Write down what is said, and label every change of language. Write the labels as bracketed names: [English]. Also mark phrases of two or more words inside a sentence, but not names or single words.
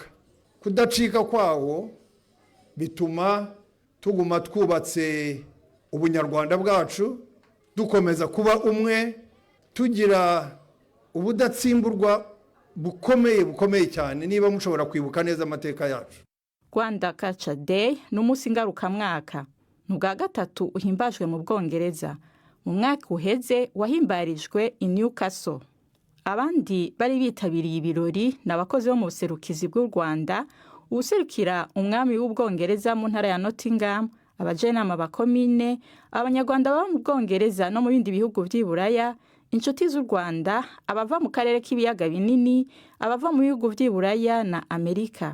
[Rundi] Kudacika kwawo bituma tuguma twubatse ubunyarwanda bwacu, dukomeza kuba umwe, tugira ubudatsimburwa bukomeye cyane. Niba mushobora kwibuka neza amateka yacu. Rwanda Culture Day ni umunsi ngarukamwaka, n'ubwa gatatu uhimbajwe mu Bwongereza. Mu mwaka uheze wahimbarijwe i Newcastle. Abandi bari bitabiriye ibirori n'abakozi bo mu buserukizi bw'u Rwanda, userukira umwami w'Ubwongereza mu ntara ya Nottingham, abajenama bakomine, abanyarwanda baba mu Bwongereza no mu bindi bihugu by'Iburaya, inshuti z'u Rwanda, abava mu karere k'ibiyaga binini, abava mu bihugu by'Iburaya na Amerika.